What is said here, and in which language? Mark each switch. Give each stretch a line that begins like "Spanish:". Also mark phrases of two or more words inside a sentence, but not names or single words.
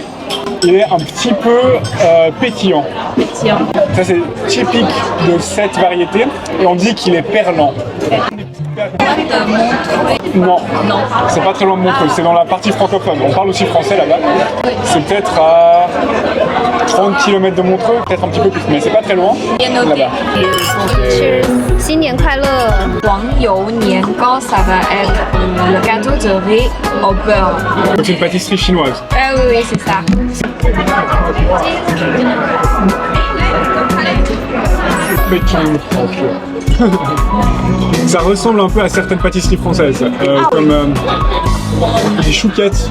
French: Il est un petit peu pétillant. Ça c'est typique de cette variété et on dit qu'il est perlant. Non, c'est pas très loin de Montreuil, c'est dans la partie francophone. On parle aussi français là-bas. C'est peut-être à 30 km de Montreuil, peut-être un petit peu plus, mais c'est pas très loin. Là-bas.
Chinese: 新年快乐！黄油年糕,
French: ça va être le gâteau de riz au beurre. Donc c'est une pâtisserie chinoise. Ah oui, oui, c'est ça. Ça ressemble un peu à certaines pâtisseries françaises, comme des chouquettes.